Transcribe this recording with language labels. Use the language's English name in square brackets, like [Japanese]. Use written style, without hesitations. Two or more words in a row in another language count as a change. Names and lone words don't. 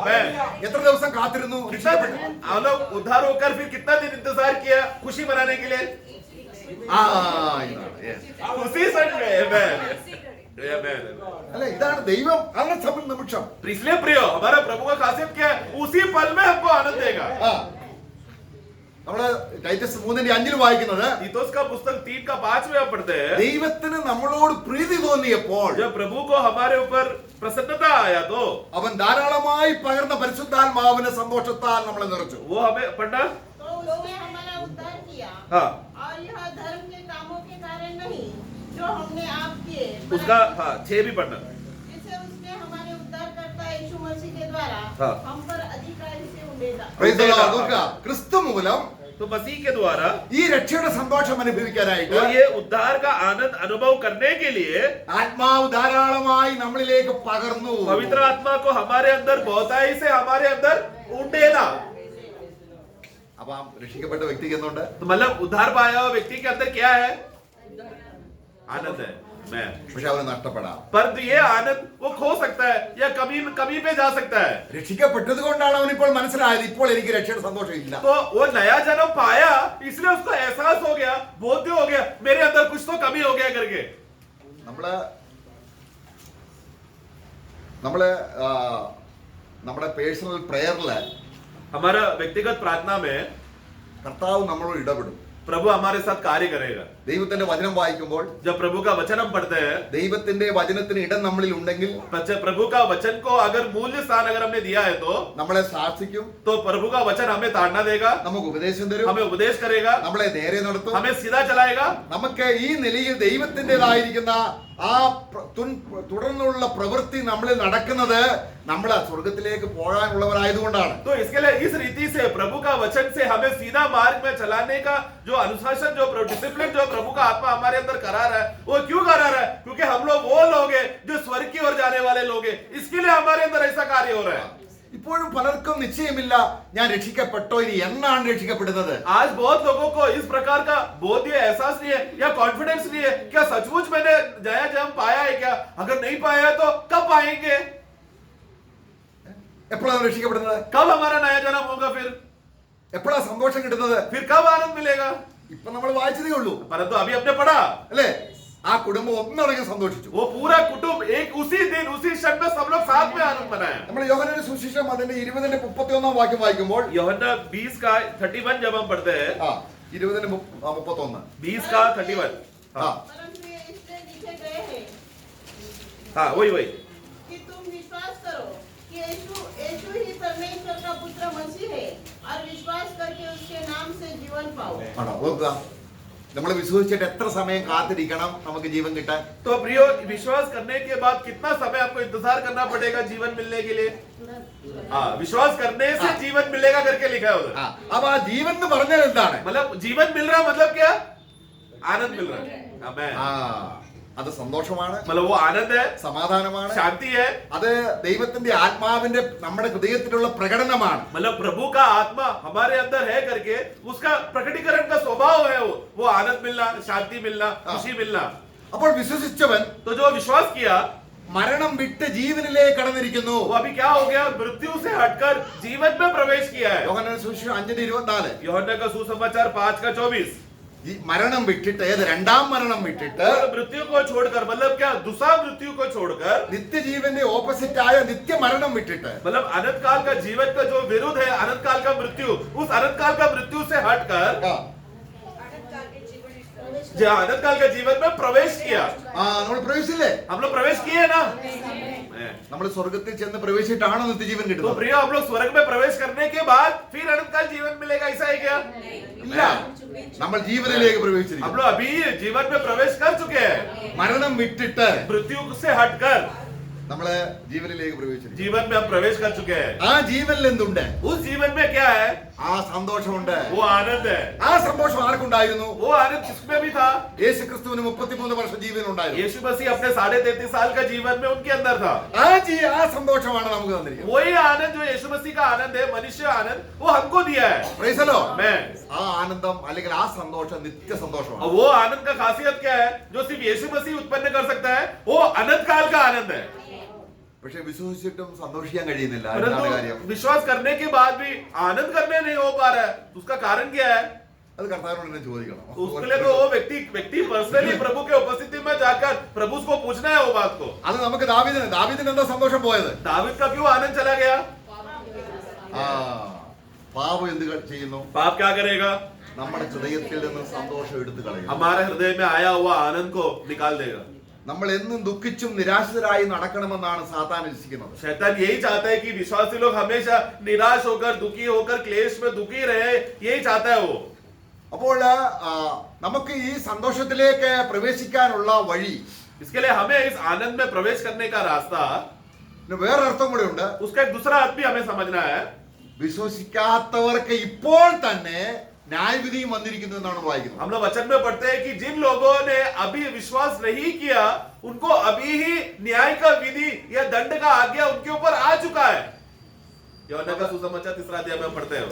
[Hindi] आमेन। [Malayalam] എത്ര ദിവസം കാത്തിരുന്നു രക്ഷിക്കപ്പെട്ട്? [Hindi] हम लोग उद्धार होकर फिर कितना दिन इंतजार किया खुशी मनाने के लिए? [Malayalam] ആ ഇതാണ്. Yes. [Hindi] उसी क्षण में आमेन। आमेन। [Malayalam] അല്ല, ഇതാണ് ദൈവം ആ നിമിഷം. [Hindi] इसलिए प्रियो हमारा प्रभु का खासियत क्या है? उसी पल में हमको आनंद देगा। [Malayalam] ആ നമ്മള് ടൈറ്റസ് 3:5 വായിക്കുന്നത് [Hindi] तीतुस का पुस्तक 3 का 5 में हम पढ़ते हैं। [Malayalam] ദൈവത്തിന് നമ്മളോട് പ്രീതി തോന്നിയപ്പോൾ [Hindi] जब प्रभु को हमारे ऊपर प्रसन्नता आया तो [Malayalam] അവൻ ധാരാളമായി പകർന്ന പരിശുദ്ധാത്മാവിന്റെ സന്തോഷത്താൽ നമ്മളെ നിറച്ചു. [Hindi] वो हमें पढ़ना। तो उसने हमारा उद्धार किया हाँ और यह धर्म के कामों के कारण नहीं जो हमने आप किए उसका हाँ 6 भी पढ़ना। जिसे उसने हमारे उद्धारकर्ता यीशु मसीह के द्वारा हाँ। हम पर अधिकारी से उड़ेगा। [English] Praise the Lord. [Malayalam] നോക്കുക, ക്രിസ്തു മൂലം [Hindi] तो मसीह के द्वारा [Malayalam] ഈ രക്ഷയുടെ സന്തോഷം അനുഭവിക്കാനായിട്ട് [Hindi] तो ये उद्धार का आनंद अनुभव करने के लिए [Malayalam] ആത്മാവ് ധാരാളമായി നമ്മളിലേക്ക് പകർന്നു. [Hindi] पवित्र आत्मा को हमारे अंदर बहुताई से हमारे अंदर उड़ेगा। [Malayalam] അപ്പൊ ആ രക്ഷിക്കപ്പെട്ട വ്യക്തിക്ക് എന്തുണ്ട്? [Hindi] तो मतलब उद्धार पाया हुआ व्यक्ति के अंदर क्या है? आनंद है। मैं [Malayalam] പക്ഷെ അവന് നഷ്ടപ്പെടാം. [Hindi] परंतु ये आनंद वो खो सकता है या कमी कमी पे जा सकता है। [Malayalam] രക്ഷിക്കപ്പെട്ടത് കൊണ്ടാണ് അവൻ ഇപ്പോൾ മനസ്സിലായത് ഇപ്പോൾ എനിക്ക് രക്ഷയുടെ സന്തോഷം ഇല്ല. [Hindi] तो वो नया जन्म पाया इसलिए उसको एहसास हो गया, बोध्य हो गया मेरे अंदर कुछ तो कमी हो गया करके। [Malayalam] നമ്മുടെ [English] personal prayer [Hindi] हमारा व्यक्तिगत प्रार्थना में [Malayalam] കർത്താവ് നമ്മളോട് ഇടപെടും. [Hindi] प्रभु हमारे साथ कार्य करेगा। [Malayalam] ദൈവത്തിന്റെ വചനം വായിക്കുമ്പോൾ [Hindi] जब प्रभु का वचन हम पढ़ते हैं, [Malayalam] ദൈവത്തിന്റെ വചനത്തിന് ഇടം നമ്മളിൽ ഉണ്ടെങ്കിൽ [Hindi] प्रभु का वचन को अगर मूल्य स्थान अगर हमने दिया है [Malayalam] നമ്മളെ സാക്ഷിക്കും, [Hindi] तो प्रभु का वचन हमें ताड़ना देगा, [Malayalam] നമുക്ക് ഉപദേശം തരും, [Hindi] हमें उपदेश करेगा, [Malayalam] നമ്മളെ നേരെ നടത്തും. [Hindi] हमें सीधा चलाएगा। [Malayalam] നമുക്ക് ഈ നിലയിൽ ദൈവത്തിൻ്റെതായിരിക്കുന്ന ആ തുടർന്നുള്ള പ്രവൃത്തി നമ്മളിൽ നടക്കുന്നത് നമ്മൾ സ്വർഗത്തിലേക്ക് പോകാനുള്ളവരായതുകൊണ്ടാണ്. [Hindi] तो इसके लिए इस रीति से प्रभु का वचन से हमें सीधा मार्ग में चलाने का जो अनुशासन जो डिसिप्लिन जो प्रभु का आत्मा हमारे अंदर करा रहा है वो क्यों करा रहा है? क्योंकि हम लोग वो लोग हैं जो स्वर्ग की ओर जाने वाले लोग हैं। इसके लिए हमारे अंदर ऐसा कार्य हो रहा है। [Malayalam] ഇപ്പോഴും പലർക്കും നിശ്ചയമില്ല ഞാൻ രക്ഷിക്കപ്പെട്ടോ, ഇനി എന്നാണ് രക്ഷിക്കപ്പെടുന്നത്. [Hindi] आज बहुत लोगों को इस प्रकार का बोध या एहसास नहीं है या कॉन्फिडेंस नहीं है, क्या सचमुच मैंने नया जन्म पाया है क्या? अगर नहीं पाया है तो कब पाएंगे? [Malayalam] എപ്പോഴാണ് രക്ഷിക്കപ്പെടുന്നത്? [Hindi] कब हमारा नया जन्म होगा? [Malayalam] എപ്പോഴാണ് സന്തോഷം കിട്ടുന്നത്? [Hindi] फिर कब आनंद मिलेगा? [Malayalam] ഇപ്പൊ നമ്മൾ വായിച്ചതേ ഉള്ളൂ [Hindi] परंतु अभी हमने पढ़ा [Malayalam] അല്ലേ? ആ കുടുംബം ഒന്നടങ്കം സന്തോഷിച്ചു. [Hindi] वो पूरा कुटुंब एक उसी दिन उसी क्षण में सब लोग साथ में आनंद मनाया। [Malayalam] നമ്മൾ യോഹന്നാന്റെ സുവിശേഷം അതിന്റെ 20:31 വാക്യം വായിക്കുമ്പോൾ [Hindi] यूहन्ना 20 का 31 जब हम पढ़ते हैं, 20:31 20 का 31 हाँ परंतु ये इसलिए लिखे गए हैं हाँ वही कि तुम विश्वास करो कि यीशु ही परमेश्वर का पुत्र मसीह है और विश्वास करके उसके नाम से जीवन पाओ। [Malayalam] ആണോ? നോക്കുക, നമ്മൾ വിശ്വസിച്ചിട്ട് എത്ര സമയം കാത്തിരിക്കണം നമുക്ക് ജീവൻ കിട്ടാൻ? [Hindi] तो प्रियो विश्वास करने के बाद कितना समय आपको इंतजार करना पड़ेगा जीवन मिलने के लिए? हाँ विश्वास करने से जीवन मिलेगा करके लिखा है उधर। [Malayalam] അപ്പൊ ആ ജീവൻ എന്ന് പറഞ്ഞാൽ എന്താണ്? [Hindi] मतलब जीवन मिल रहा मतलब क्या? आनंद मिल रहा है। आमेन। [Malayalam] അത് സന്തോഷമാണ്, [Hindi] मतलब वो आनंद है, [Malayalam] സമാധാനമാണ്, [Hindi] शांति है, [Malayalam] അത് ദൈവത്തിന്റെ ആത്മാവിന്റെ നമ്മുടെ ഹൃദയത്തിലുള്ള പ്രകടനമാണ്. [Hindi] मतलब प्रभु का आत्मा हमारे अंदर है करके उसका प्रकटीकरण का स्वभाव है वो आनंद मिलना, शांति मिलना, खुशी मिलना। [Malayalam] അപ്പോൾ വിശ്വസിച്ചവൻ [Hindi] तो जो विश्वास किया [Malayalam] മരണം വിട്ട് ജീവനിലേക്ക് കടന്നിരിക്കുന്നു. [Hindi] वो अभी क्या हो गया? मृत्यु से हटकर जीवन में प्रवेश किया है। [Malayalam] യോഹന്നാന്റെ സുവിശേഷം 5:24 [Hindi] यूहन्ना का सुसमाचार 5 का 24 [Malayalam] ഈ മരണം വിട്ടിട്ട് ഏത് രണ്ടാം മരണം വിട്ടിട്ട് [Hindi] मृत्यु को छोड़कर मतलब क्या? दूसरा मृत्यु को छोड़कर [Malayalam] നിത്യജീവന്റെ ഓപ്പോസിറ്റ് ആയ നിത്യമരണം വിട്ടിട്ട് [Hindi] मतलब अनंत काल का जीवन का जो विरुद्ध है अनंत काल का मृत्यु, उस अनंत काल का मृत्यु से हटकर जो अनंत काल के जीवन में प्रवेश किया। [Malayalam] നമ്മൾ പ്രവേശിച്ചില്ലേ? [Hindi] हम लोग प्रवेश किए ना? [Malayalam] നമ്മൾ സ്വർഗത്തിൽ ചെന്ന് പ്രവേശിച്ചിട്ടാണോ നിത്യജീവൻ [Hindi] तो [Malayalam] കിട്ടുന്നത്? [Hindi] प्रिय हम लोग स्वर्ग में प्रवेश करने के बाद फिर अनंत काल जीवन मिलेगा, ऐसा है क्या? [Malayalam] ഇല്ല, നമ്മൾ ജീവനിലേക്ക് [Hindi] हम [Malayalam] പ്രവേശിച്ചിരിക്കുന്നു. [Hindi] लोग अभी जीवन में प्रवेश कर चुके हैं [Malayalam] മരണം വിട്ടിട്ട് [Hindi] मृत्यु से हटकर। [Malayalam] നമ്മള് ജീവനിലേക്ക് പ്രവേശിച്ചിരിക്കുന്നു. [Hindi] जीवन में हम प्रवेश कर चुके हैं। [Malayalam] ആ ജീവനിൽ എന്തുണ്ട്? [Hindi] उस जीवन में क्या है? [Malayalam] ആ സന്തോഷമുണ്ട്. [Hindi] वो आनंद है। [Malayalam] ആ സന്തോഷം ആർക്കുണ്ടായിരുന്നു? [Hindi] वो आनंद किसमें भी था? [Malayalam] യേശു ക്രിസ്തുവിന് 33 വർഷം ജീവൻ ഉണ്ടായിരുന്നു. [Hindi] यीशु मसीह अपने 33.5 साल का जीवन में उनके अंदर था। [Malayalam] ആ സന്തോഷമാണ് നമുക്ക് തന്നിരിക്കുന്നത്. [Hindi] वही आनंद जो यीशु मसीह का आनंद है, मनुष्य आनंद, वो हमको दिया है। [English] Praise the Lord. [Hindi] मैं [Malayalam] ആ ആനന്ദം അല്ലെങ്കിൽ ആ സന്തോഷം നിത്യ സന്തോഷമാണ്. [Hindi] और वो आनंद का खासियत क्या है जो सिर्फ यीशु मसीह उत्पन्न कर सकता है? वो अनंत काल का आनंद है। [Malayalam] പക്ഷെ വിശ്വസിച്ചിട്ടും സന്തോഷിക്കാൻ കഴിയുന്നില്ല. എന്താണ് കാര്യം? [Hindi] परंतु विश्वास करने के बाद भी आनंद करने नहीं हो पा रहा है। उसका कारण क्या है? [Malayalam] അത് കർത്താവിനോട് തന്നെ ചോദിക്കണം. [Hindi] उसके लिए तो वो व्यक्ति पर्सनली प्रभु के उपस्थिति में जाकर प्रभु को पूछना है वो बात को। [Malayalam] അത് നമുക്ക് ദാവീദിന് എന്താ സന്തോഷം പോയത്? [Hindi] दाऊद का क्यों आनंद चला गया? [Malayalam] ആ പാപം എന്ത് ചെയ്യുന്നു? [Hindi] पाप क्या करेगा? [Malayalam] നമ്മുടെ ഹൃദയത്തിൽ നിന്ന് സന്തോഷം എടുത്തു കളയും. [Hindi] हमारे हृदय में आया हुआ आनंद को निकाल देगा। [Malayalam] നമ്മൾ എന്നും ദുഃഖിച്ചും നിരാശരായി നടക്കണമെന്നാണ് സാത്താൻ ഇച്ഛിക്കുന്നത്. [Hindi] शैतान यही चाहता है कि विश्वासी लोग हमेशा निराश होकर, दुखी होकर, क्लेश में दुखी रहे। यही चाहता है वो। [Malayalam] അപ്പോൾ നമുക്ക് ഈ സന്തോഷത്തിലേക്ക് പ്രവേശിക്കാനുള്ള വഴി, [Hindi] इसके लिए हमें इस आनंद में प्रवेश करने का रास्ता, [Malayalam] വേറെ അർത്ഥം കൂടെ ഉണ്ട്. [Hindi] उसका एक दूसरा अर्थ भी हमें समझना है। [Malayalam] വിശ്വസിക്കാത്തവർക്ക് ഇപ്പോൾ തന്നെ ന്യായവിധിയും വന്നിരിക്കുന്നു എന്നാണ് വായിക്കുന്നത്. [Hindi] हम लोग वचन में पढ़ते हैं कि जिन लोगों ने अभी विश्वास नहीं किया, उनको अभी ही न्याय का विधि या दंड का आज्ञा उनके ऊपर आ चुका है। യോഹന്നാൻ का सुसमाचार 3 अध्याय में हम पढ़ते हैं।